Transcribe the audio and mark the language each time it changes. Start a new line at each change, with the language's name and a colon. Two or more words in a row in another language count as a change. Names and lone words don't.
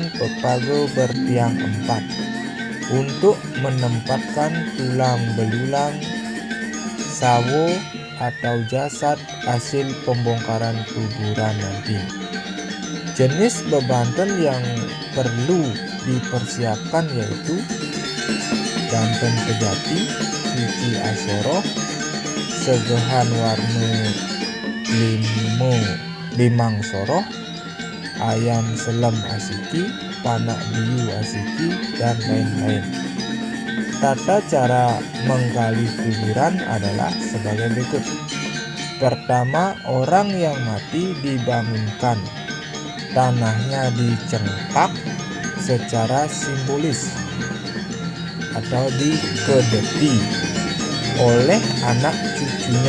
Indonesian: pepago bertiang 4 untuk menempatkan tulang belulang, sawo atau jasad hasil pembongkaran kuburan nanti. Jenis bebanten yang perlu dipersiapkan yaitu
Balinese: danten pejati, suci asoro, segehan warna limang soroh, ayam selam asiki, panak biu asiki,
Indonesian: dan lain-lain. Tata cara menggali kuburan adalah sebagai berikut. Pertama, orang yang mati dibangunkan, tanahnya dicengkak secara simbolis atau dikedeti oleh anak cucunya.